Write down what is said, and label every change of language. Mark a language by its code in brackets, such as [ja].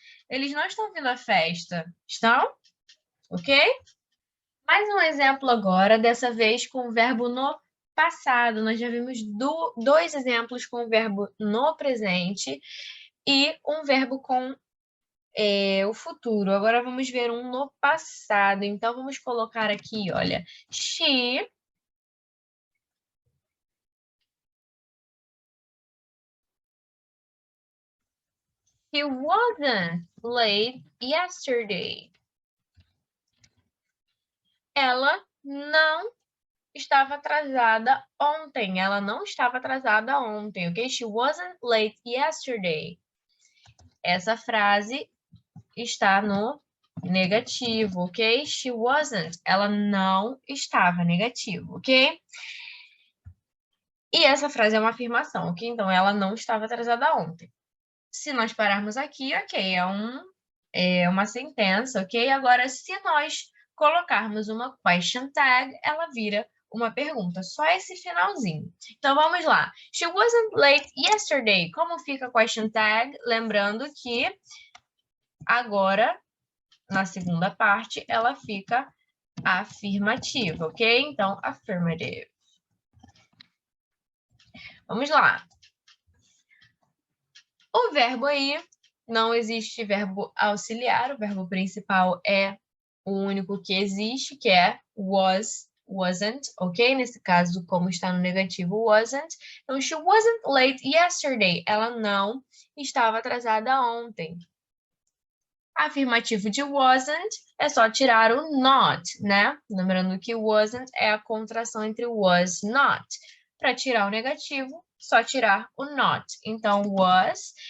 [pt] Eles não estão vindo à festa, estão? Ok? Mais um exemplo agora, dessa vez com o verbo no passado. Nós já vimos dois exemplos com o verbo no presente e um verbo com o futuro. Agora vamos ver um no passado. Então, vamos colocar aqui, olha, [en] she wasn't late yesterday. [pt] Ela não estava atrasada ontem. Ela não estava atrasada ontem, ok? [en] She wasn't late yesterday. [pt] Essa frase está no negativo, ok? [en] She wasn't. [pt] Ela não estava, negativo, ok? E essa frase é uma afirmação, ok? Então, ela não estava atrasada ontem. Se nós pararmos aqui, ok, é uma sentença, ok? Agora, se nós colocarmos uma question tag, ela vira uma pergunta, só esse finalzinho. Então, vamos lá. [en] She wasn't late yesterday. [pt] Como fica a question tag? Lembrando que agora, na segunda parte, ela fica afirmativa, ok? Então, affirmative. Vamos lá. O verbo aí, não existe verbo auxiliar, o verbo principal é o único que existe, que é was, wasn't, ok? Nesse caso, como está no negativo, wasn't. [en] Então, she wasn't late yesterday. [pt] Ela não estava atrasada ontem. Afirmativo de wasn't é só tirar o not, né? Lembrando que wasn't é a contração entre was, not. Para tirar o negativo, só tirar o not. Então, was.